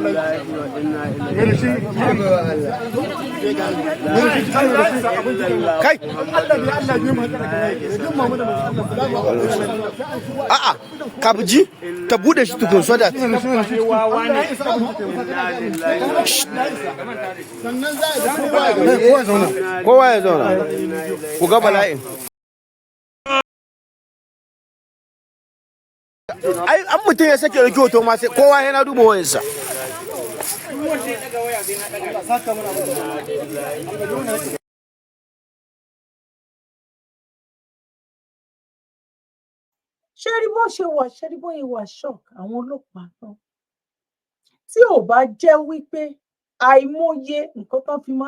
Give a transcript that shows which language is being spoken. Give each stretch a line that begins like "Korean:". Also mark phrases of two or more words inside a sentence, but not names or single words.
Hausa: kai a'a ka buji ta bude shi tukun
English: so that
Hausa: kowa ya zauna ku ga bala'in ai an mutum ya sake rage hoto ma sai kowa yana duba wayarsa
Yoruba: ṣẹ́rí bó ṣe wà shock àwọn ọlọ́pàá náà tí ò bá jẹ́ wípé àìmọye nǹkan tó fi máa